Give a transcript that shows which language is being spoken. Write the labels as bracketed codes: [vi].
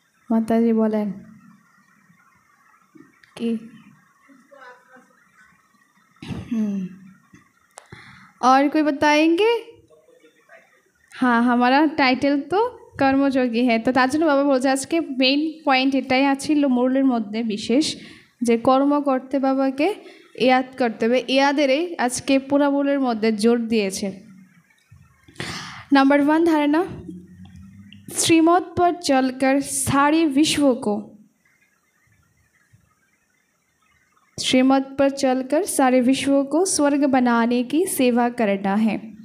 [hi] माता जी बोले कि और कोई बताएंगे? हाँ हमारा टाइटल तो কর্মযোগী হ্যাঁ। [bn] তো তার জন্য বাবা বলছে আজকে মেইন পয়েন্ট এটাই ছিল মূলের মধ্যে বিশেষ যে কর্ম করতে বাবাকে ইয়াদ করতে হবে। ইয়াদেরই আজকে পুরা মূলের মধ্যে জোর दिए। [hi] नंबर 1 धारणा, श्रीमत पर चलकर सारे विश्व को, श्रीमत पर चलकर सारे विश्व को स्वर्ग बनाने की सेवा करना है।